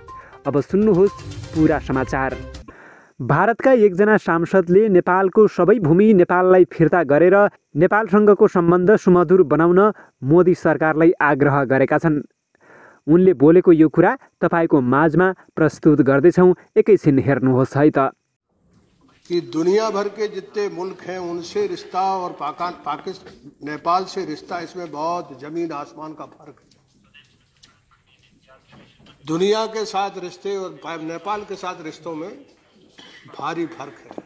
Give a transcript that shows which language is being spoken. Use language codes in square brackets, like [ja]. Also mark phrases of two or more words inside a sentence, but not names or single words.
[ne] अब सुन्नुहोस् पुरा समाचार। भारतका एकजना सांसदले नेपालको सबै भूमि नेपाललाई फिर्ता गरेर नेपालसँगको सम्बन्ध सुमधुर बनाउन मोदी सरकारलाई आग्रह गरेका छन्। उनले बोलेको यो कुरा तपाईको माझमा प्रस्तुत गर्दैछौँ, एकैछिन हेर्नुहोस् है त। [hi] कि दुनिया भर के जितने मुल्क हैं उनसे रिश्ता और नेपाल से रिश्ता, इसमें बहुत जमीन आसमान का फर्क है। दुनिया के साथ रिश्ते और नेपाल के साथ रिश्तों में भारी फर्क है।